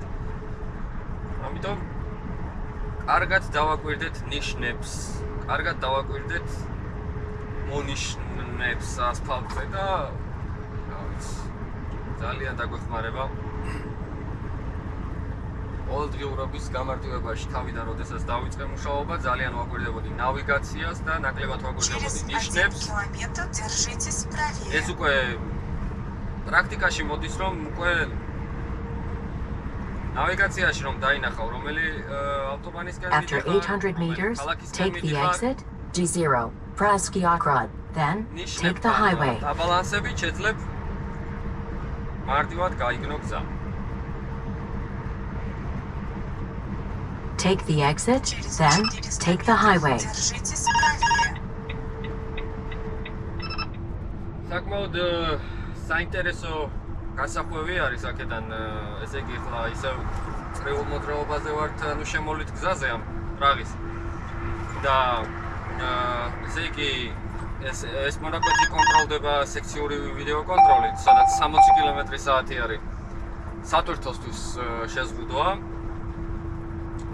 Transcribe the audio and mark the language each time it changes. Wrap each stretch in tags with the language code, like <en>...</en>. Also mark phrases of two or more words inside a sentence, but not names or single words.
<ka>ამიტომ კარგად დავაკვირდეთ ნიშნებს, კარგად დავაკვირდეთ მონიშნებს ასფალტზე და რა ვიცი, ძალიან დაგვეხმარება. ყოველდღიურობის გამარტივებაში თავიდან როდესაც დავიწყე მუშაობა, ძალიან ვაკვირდებოდი ნავიგაციას და ნაკლებად ვაკვირდებოდი ნიშნებს.</ka> <ru>Держитесь правее.</ru> <ka>ეს უკვე პრაქტიკაში მოდის, რომ უკვე ნავიგაციაში რომ დაინახავ, რომელი ავტობანისკენ</ka> <en>After 800 meters, take the exit, G0, Praski Okrod, then take the highway.</en> <ka>დაბალანსებით შეძლებ მარტივად გაიგნო გზა.</ka> <en>Take the exit, then take the highway.</en> <ru>Держитесь правее.</ru> <ka>საკმაოდ საინტერესო გასახვევი არის აქედან, ესე იგი ხლა ისევ წრეულ მოძრაობაზე ვართ, ანუ შემოვლით გზაზე ამ პრაღის. და ესე იგი ეს მონაკვეთი კონტროლდება სექციური ვიდეო კონტროლით, სადაც 60 კმ/სთ არის სატვირთოსთვის შეზღუდვა.</ka>